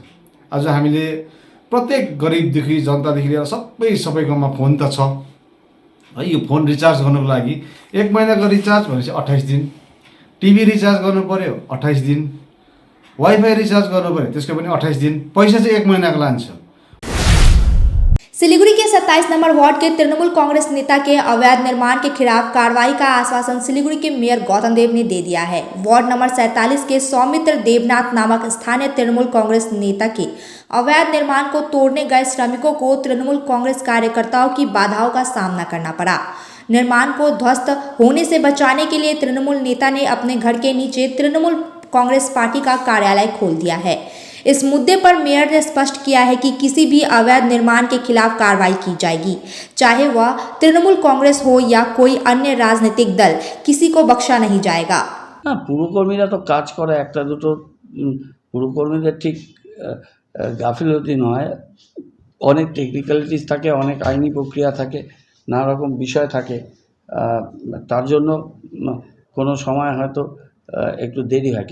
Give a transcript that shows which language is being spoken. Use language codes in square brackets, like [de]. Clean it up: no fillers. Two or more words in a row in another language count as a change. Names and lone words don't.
[ne] आज हामीले प्रत्येक गरिबदेखि जनतादेखि लिएर सबैकोमा फोन त छ है। यो फोन रिचार्ज गर्नुको लागि 1 महिनाको रिचार्ज भनेपछि 28 दिन, टिभी रिचार्ज गर्नु पर्यो 28 दिन, वाइफाई रिचार्ज गर्नु पर्यो त्यसको पनि 28 दिन, पैसा चाहिँ 1 महिनाको लान्छ। [hi] सिलीगुड़ी के 27 नंबर वार्ड के तृणमूल कांग्रेस नेता के अवैध निर्माण के खिलाफ कार्रवाई का आश्वासन सिलीगुड़ी के मेयर गौतम देव ने दे दिया है। वार्ड नंबर 47 के सौमित्र देवनाथ नामक स्थानीय तृणमूल कांग्रेस नेता के अवैध निर्माण को तोड़ने गए श्रमिकों को तृणमूल कांग्रेस कार्यकर्ताओं की बाधाओं का सामना करना पड़ा। निर्माण को ध्वस्त होने से बचाने के लिए तृणमूल नेता ने अपने घर के नीचे तृणमूल कांग्रेस पार्टी का कार्यालय खोल दिया है। इस मुद्दे पर मेयर ने स्पष्ट किया है कि किसी भी अवैध निर्माण के खिलाफ कार्रवाई की जाएगी, चाहे वह तृणमूल कांग्रेस हो या कोई अन्य राजनीतिक दल, किसी को बख्शा नहीं जाएगा। [bn] পুরকর্মীরা তো কাজ করে, একটা দুটো পুরকর্মীদের ঠিক গাফিলতি নয়, অনেক টেকনিক্যালিটিস থাকে, অনেক আইনি প্রক্রিয়া থাকে, নানা রকম বিষয় থাকে। তার জন্য কোনো সময় হয়তো একটু দেরি হয়।